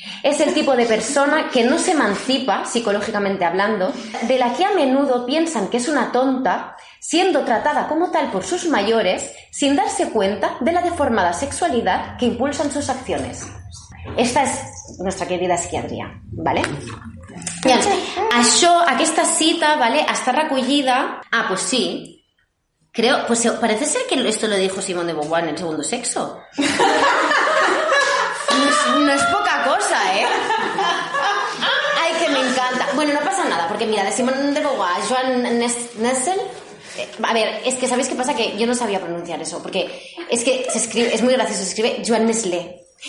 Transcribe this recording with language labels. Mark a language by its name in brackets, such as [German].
[Spanish] Es el tipo de persona que no se emancipa, psicológicamente hablando, de la que a menudo piensan que es una tonta, siendo tratada como tal por sus mayores, sin darse cuenta de la deformada sexualidad que impulsan sus acciones. Esta es nuestra querida psiquiatría, ¿vale? [Catalan] Això, aquesta cita, vale, està recollida... [Spanish] Ah, pues sí, Creo, pues parece ser que esto lo dijo Simone de Beauvoir en El Segundo Sexo. No es poca cosa, ¿eh? Ay, que me encanta. Bueno, no pasa nada, porque mira, de Simone de Beauvoir, Joan Nestel. A ver, es que ¿sabéis qué pasa? Que yo no sabía pronunciar eso, porque es que se escribe, es muy gracioso, se escribe Joan Nestlé.